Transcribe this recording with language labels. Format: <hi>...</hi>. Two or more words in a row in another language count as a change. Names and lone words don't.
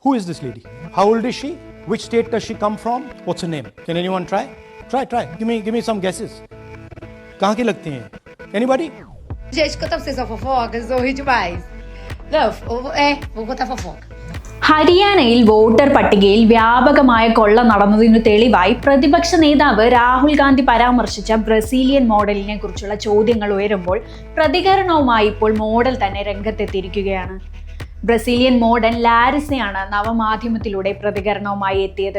<en>Who is this lady? How old is she? Which state does she come from? What's her name? Can anyone try? Try. Give me some guesses.</en> <hi>कहाँ की लगती हैं? Anybody?</hi> <pt>Gente, contar pra vocês uma fofoca, vocês vão rir demais. Não, vou contar fofoca.</pt> <ml>ഹരിയാനയിൽ വോട്ടർ പട്ടികയിൽ വ്യാപകമായ കൊള്ള നടന്നതിനു തെളിവായി പ്രതിപക്ഷ നേതാവ് രാഹുൽ ഗാന്ധി പരാമർശിച്ച ബ്രസീലിയൻ മോഡലിനെ കുറിച്ചുള്ള ചോദ്യങ്ങൾ ഉയരുമ്പോൾ പ്രതികരണവുമായി ഇപ്പോൾ മോഡൽ തന്നെ രംഗത്തെത്തിയിരിക്കുകയാണ്. ബ്രസീലിയൻ മോഡൽ ലാരിസയാണ് നവമാധ്യമത്തിലൂടെ പ്രതികരണവുമായി എത്തിയത്.</ml>